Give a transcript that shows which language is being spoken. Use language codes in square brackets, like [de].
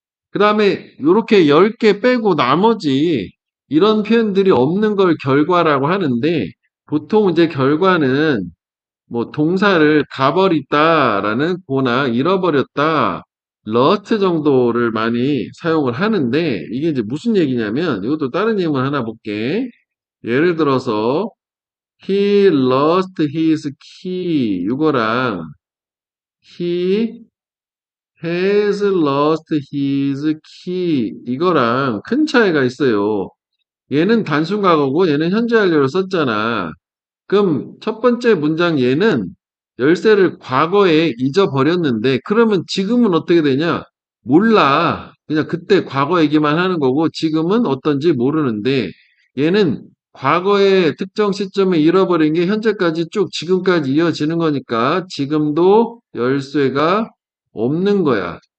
[ko] 그 다음에 이렇게 10개 빼고 나머지 이런 표현들이 없는 걸 결과라고 하는데 보통 이제 결과는 뭐 동사를 가버렸다라는 거나 잃어버렸다, lost 정도를 많이 사용을 하는데 이게 이제 무슨 얘기냐면 이것도 다른 예문 하나 볼게. 예를 들어서 [en] he lost his key [ko] 이거랑 [en] he has lost his key [ko] 이거랑 큰 차이가 있어요. 얘는 단순 과거고 얘는 현재 완료를 썼잖아. 그럼 첫 번째 문장 얘는 열쇠를 과거에 잊어버렸는데 그러면 지금은 어떻게 되냐? 몰라. 그냥 그때 과거 얘기만 하는 거고 지금은 어떤지 모르는데 얘는 과거의 특정 시점에 잃어버린 게 현재까지 쭉 지금까지 이어지는 거니까 지금도 열쇠가 없는 거야.